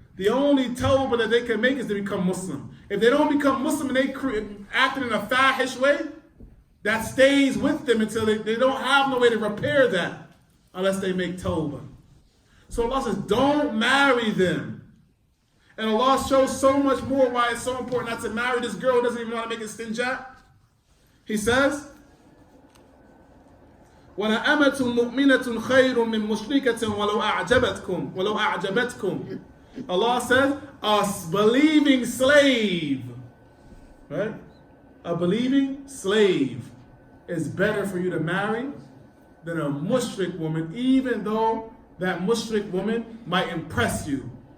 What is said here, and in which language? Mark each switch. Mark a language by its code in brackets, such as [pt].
[en] The only tawbah that they can make is to become Muslim. If they don't become Muslim and they acting in a fahish way, that stays with them until they don't have no way to repair that unless they make tawbah. So Allah says, don't marry them. And Allah shows so much more why it's so important not to marry this girl who doesn't even want to make istinja. He says, [ar] وَلَأَمَةٌ مُؤْمِنَةٌ خَيْرٌ مِّن مُشْرِكَةٍ وَلَوْ أَعْجَبَتْكُمْ. [en] Allah says, a believing slave, right? A believing slave is better for you to marry than a mushrik woman, even though that mushrik woman might impress you.